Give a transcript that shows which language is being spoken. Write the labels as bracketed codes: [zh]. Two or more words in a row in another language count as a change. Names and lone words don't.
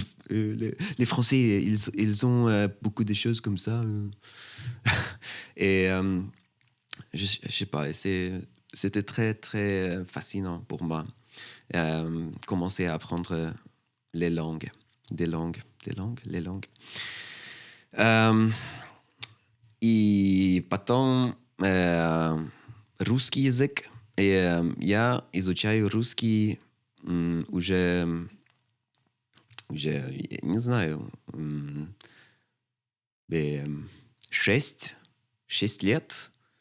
[fr] Les Français, ils ont beaucoup de choses comme ça. Et je sais pas, c'était très, très fascinant pour moi. Commencer à apprendre les langues. Les langues. [ru] И потом русский язык. Я изучаю русский уже, я не знаю, 6 лет.